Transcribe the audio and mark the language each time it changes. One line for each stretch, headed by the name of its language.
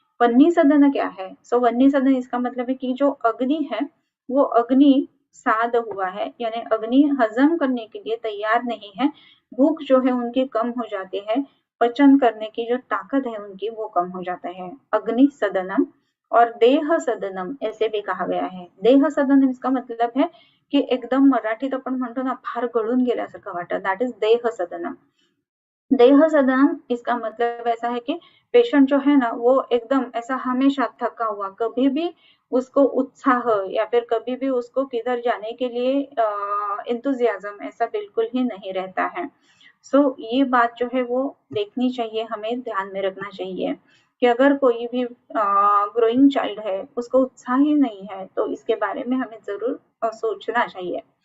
Hindi: वह्नि सदन क्या है? सो वह्नि सदन इसका मतलब है कि जो अग्नि है वो अग्नि साध हुआ है, यानी अग्नि हजम करने के लिए तैयार नहीं है, भूख जो है उनकी कम हो जाती है, पचन करने की जो ताकत है उनकी वो कम हो जाता है, अग्नि सदनम। और देह सदनम ऐसे भी कहा गया है। देह सदन इसका मतलब है की
Marathi: एकदम मराठीत आपण म्हणतो ना फार गळून गेल्यासारखं वाटत,
English: that is
Marathi: देह सदनम।
Hindi: देह सदनम इसका मतलब ऐसा है कि पेशेंट जो है ना वो एकदम ऐसा हमेशा थका हुआ, कभी भी उसको उत्साह या फिर कभी भी उसको किधर जाने के लिए एंथुजियाज्म ऐसा बिल्कुल ही नहीं रहता है। सो ये बात जो है वो देखनी चाहिए, हमें ध्यान में रखना चाहिए कि अगर कोई भी ग्रोइंग चाइल्ड है उसको उत्साह ही नहीं है तो इसके बारे में हमें जरूर सोचना चाहिए।